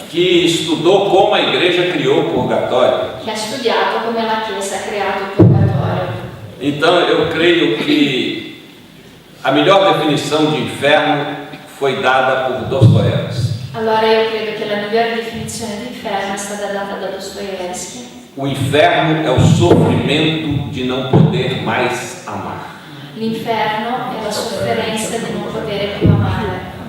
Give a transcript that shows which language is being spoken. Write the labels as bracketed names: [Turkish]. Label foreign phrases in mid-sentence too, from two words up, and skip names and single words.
[Portuguese] Que estudou como a igreja criou o purgatório. [Italian] che ha studiato come la Chiesa ha creato il purgatorio. [Portuguese] Então eu creio que a melhor definição de inferno foi dada por Dostoiévski. [Italian] Allora io credo che la migliore definizione di inferno è stata data da Dostoevsky. [Portuguese] O inferno é o sofrimento de não poder mais amar. [Italian] L'inferno è la sofferenza di non poter più amare.